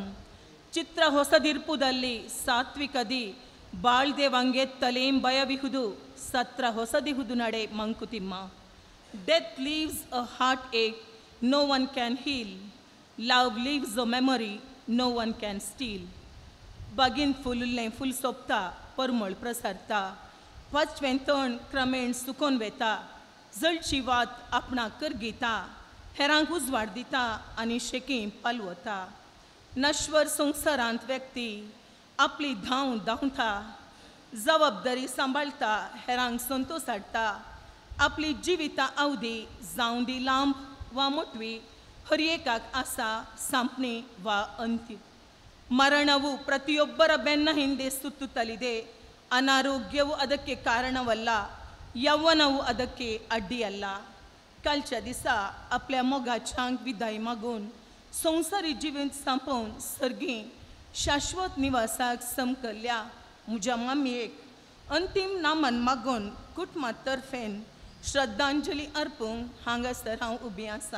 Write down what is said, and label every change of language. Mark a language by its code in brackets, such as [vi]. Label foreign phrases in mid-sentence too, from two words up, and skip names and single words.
[kn] ಚಿತ್ರ ಹೊಸದಿರ್ಪುದಲ್ಲಿ ಸಾತ್ವಿಕದಿ ಬಾಳ್ದೆವಂಗೆತ್ತಲೇಂ ಭಯವಿಹುದು. ಸತ್ರ ಹೊಸದಿಹುದು ನಡೆ ಮಂಕುತಿಮ್ಮ. [en] Death leaves a heartache, no one can heal. Love leaves a memory, no one can steal. [kok] बगीन फुललें फुल सोंपता, परमळ प्रसारता. वच वेंतण क्रमेण सुकोन वेता. जळची वात आपणाक करगिता. हेरांक उजवाड दिता आनी शेकीं पालवता. नश्वर संवसारांत व्यक्ती आपली धांव धांवता. जबाबदारी सांबाळटा, हेरांक संतोश हाडटा. आपली जिविता अवधी जावं दी लांब वा मोटवी, हर एकाक आसा सांपणी वा अंत्य. [kn] ಮರಣವು ಪ್ರತಿಯೊಬ್ಬರ ಬೆನ್ನ ಹಿಂದೆ ಸುತ್ತುತ್ತಲಿದೆ. ಅನಾರೋಗ್ಯವು ಅದಕ್ಕೆ ಕಾರಣವಲ್ಲ, ಯೌವನವು ಅದಕ್ಕೆ ಅಡ್ಡಿಯಲ್ಲ. [kok] कालच्या दिसा आपल्या मोगाच्यांक विदाय मागून संवसारी जिवीत संपोवन सर्गी शाश्वत निवासाक समकल्ल्या म्हज्या मामयेक अंतीम नामन मागून कुटुंबा तर्फेन श्रद्धांजली अर्पूंक हांगासर हांव उबी आसां.